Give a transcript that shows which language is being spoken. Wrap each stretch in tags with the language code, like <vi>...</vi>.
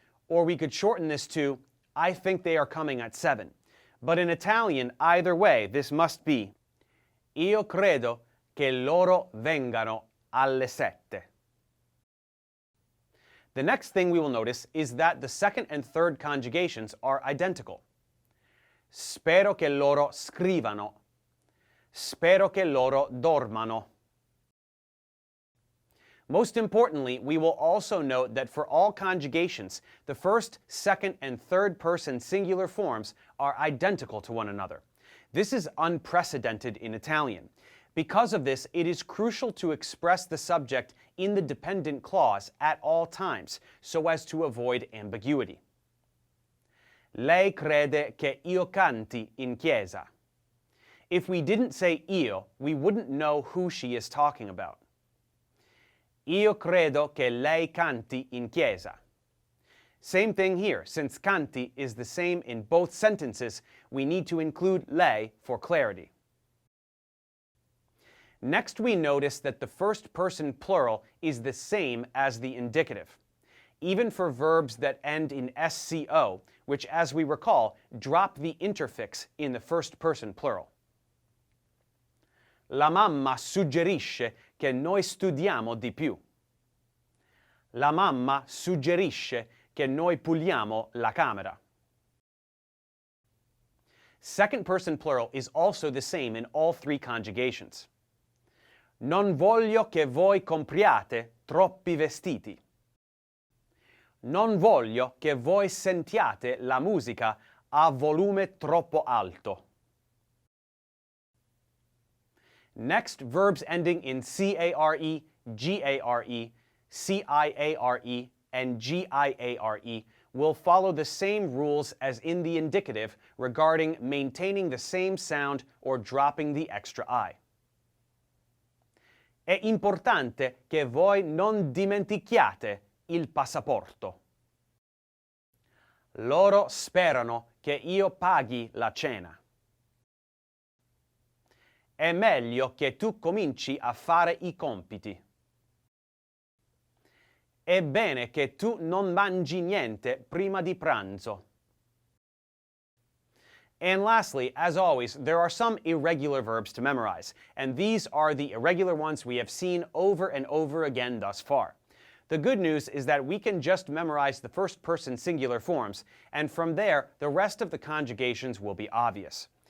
<en>Or we could shorten this to, I think they are coming at 7. But in Italian, either way, this must be,</en> <it>io credo che loro vengano alle 7.</it> <en>The next thing we will notice is that the second and third conjugations are identical.</en> <it>Spero che loro scrivano. Spero che loro dormano.</it> <en>Most importantly, we will also note that for all conjugations, the first, second, and third person singular forms are identical to one another. This is unprecedented in Italian. Because of this, it is crucial to express the subject in the dependent clause at all times, so as to avoid ambiguity.</en> <it>Lei crede che io canti in chiesa.</it> <en>If we didn't say io, we wouldn't know who she is talking about.</en> <it>Io credo che lei canti in chiesa.</it> <en>Same thing here. Since canti is the same in both sentences, we need to include lei for clarity. Next, we notice that the first person plural is the same as the indicative, even for verbs that end in SCO, which, as we recall, drop the interfix in the first person plural.</en> <it>La mamma suggerisce che noi studiamo di più. La mamma suggerisce che noi puliamo la camera.</it> <en>Second person plural is also the same in all 3 conjugations.</en> <it>Non voglio che voi compriate troppi vestiti. Non voglio che voi sentiate la musica a volume troppo alto.</it> <en>Next, verbs ending in care, gare, C-I-A-R-E, and G-I-A-R-E will follow the same rules as in the indicative regarding maintaining the same sound or dropping the extra I.</en> <it>È importante che voi non dimentichiate il passaporto. Loro sperano che io paghi la cena. È meglio che tu cominci a fare i compiti. È bene che tu non mangi niente prima di pranzo.</it> <en>And lastly, as always, there are some irregular verbs to memorize, and these are the irregular ones we have seen over and over again thus far. The good news is that we can just memorize the first person singular forms, and from there, the rest of the conjugations will be obvious.</en>